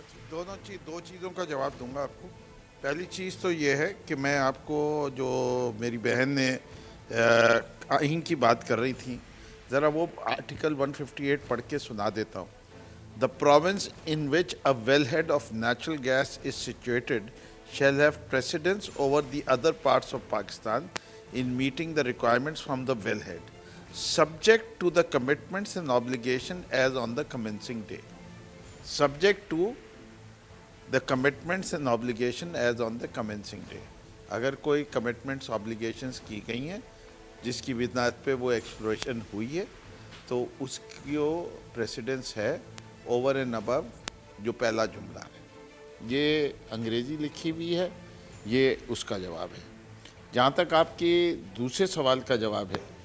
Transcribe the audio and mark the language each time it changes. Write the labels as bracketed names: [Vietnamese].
[Urdu] دو چیزوں کا جواب دوں گا آپ کو. پہلی چیز تو یہ ہے کہ میں آپ کو, جو میری بہن نے آئین کی بات کر رہی تھی, ذرا وہ آرٹیکل 158 پڑھ کے سنا دیتا ہوں. [English] The province in which a wellhead of natural gas is situated shall have precedence over the other parts of Pakistan in meeting the requirements from the wellhead, subject to the commitments and obligation as on the commencing day. Subject to the commitments and obligation as on the commencing day. [Urdu] اگر کوئی [English] commitments obligations [Urdu] کی گئی ہیں جس کی بنیاد پہ وہ ایکسپلوریشن ہوئی ہے تو اس کی پریسیڈنس ہے اوور اینڈ ابو جو پہلا جملہ ہے. یہ انگریزی لکھی ہوئی ہے, یہ اس کا جواب ہے. جہاں تک آپ کے دوسرے سوال کا جواب ہے